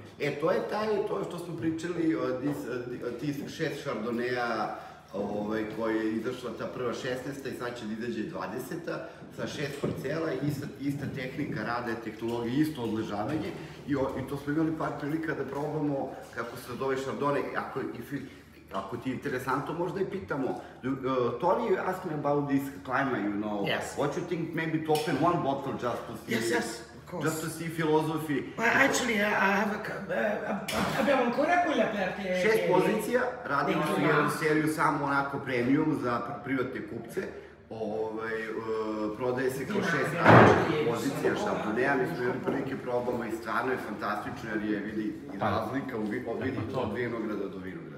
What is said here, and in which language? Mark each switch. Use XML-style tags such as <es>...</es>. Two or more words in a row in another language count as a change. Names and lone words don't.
<sr>To je to što smo pričali od tih 6 šardoneja koji je izašla ta prva 16. i sad će da izađe 20. sa 6 parcela i ista tehnika rada, tehnologija, isto odležavanje. I to smo imali par prilika da probamo kako se zove šardone. Ako ti je interesantno, možda i pitamo.</sr> <en>Tony asked me about this climate, you know. Yes. What you think maybe to open one bottle just to see? Yes, of course. Just to see philosophy. Well, actually,</en> <it>abbiamo ancora quelle aperte.</it> <sr>6 pozicija, radimo su jednu seriju samo onako premium za privatne kupce. Prodaje se kao 6 različitih pozicija šardoneja, mi smo imali prilike probamo i stvarno je fantastično jer je vidi razlika od vinograda do vinograda.</sr>